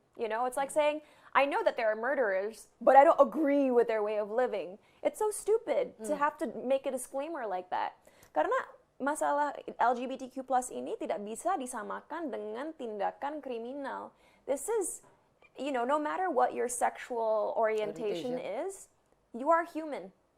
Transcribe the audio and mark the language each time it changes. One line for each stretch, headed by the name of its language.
English: You know, it's like saying, I know that there are murderers, but I don't agree with their way of living. It's so stupid to have to make a disclaimer like that.
Indonesian: Karena masalah LGBTQ+ ini tidak bisa disamakan dengan tindakan kriminal.
English: This is, you know, no matter what your sexual orientation is, you are human.